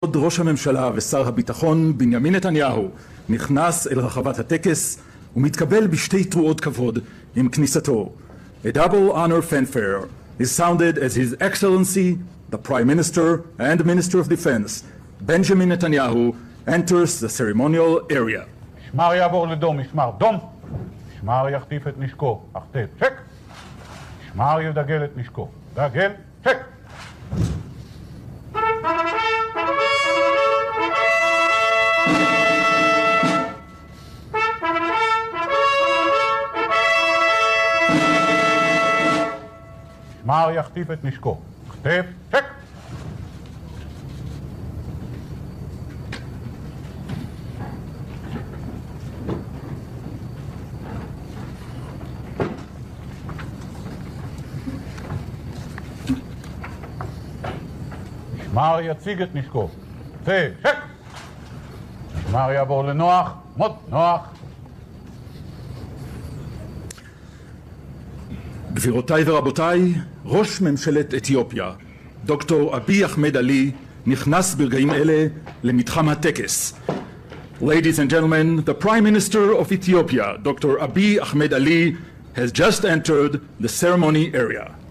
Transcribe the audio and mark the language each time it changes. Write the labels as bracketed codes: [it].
[he] עוד ראש הממשלה ושר הביטחון בנימין נתניהו נכנס אל רחבת הטקס ומתקבל בשתי תרועות כבוד עם כניסתו. [en] A double honor fanfare is sounded as His Excellency, the Prime Minister and Minister of Defense, Benjamin Netanyahu, enters the ceremonial area. [he] משמר יעבור לדום, משמר דום. משמר יחטיף את נשקו, החטף, צ'ק. משמר ידגל את נשקו, דגל, צ'ק. משמר יחטיף את נשקו, החטף, צ'ק. משמר יציג את נשקו, צ'ק. משמר יעבור לנוח, מות נוח. גבירותיי ורבותיי, ראש ממשלת אתיופיה, דוקטור אביי אחמד עלי, נכנס ברגעים אלה למתחם הטקס. [en] Ladies and gentlemen, the Prime Minister of Ethiopia, Dr. Abiy Ahmed Ali, has just entered the ceremony area.